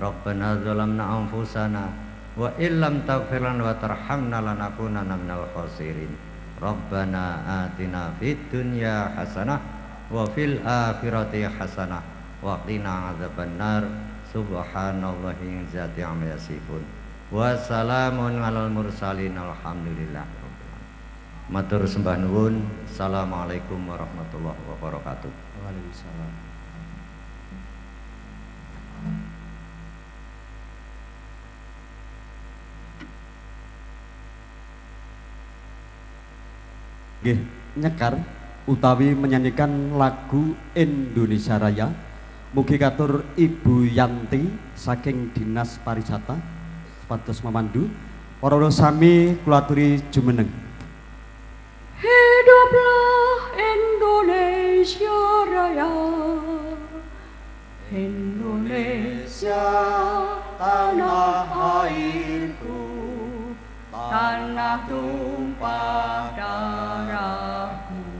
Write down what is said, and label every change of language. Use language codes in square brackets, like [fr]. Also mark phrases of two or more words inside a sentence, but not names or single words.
[ar] ربنا ظلمنا أنفسنا وإن لم تغفر لنا وترحمنا لنكونن من الخاسرين. ربنا آتنا في الدنيا حسنة وفي الآخرة حسنة وقنا عذاب النار. سبحان الله ذات عما يصفون وسلام على المرسلين الحمد لله. [jv] Matur sembah nuwun. [ar] السلام عليكم ورحمة الله وبركاته. Waalaikumsalam. [jv] Nggih, nyekar utawi [id] menyanyikan lagu Indonesia Raya. [jv] Mugi katur Ibu Yanti saking Dinas Pariwisata supados memandu. Para sami kula aturi jumeneng. [id] Hiduplah Indonesia Raya, Indonesia tanah airku, tanah tumpah darahku.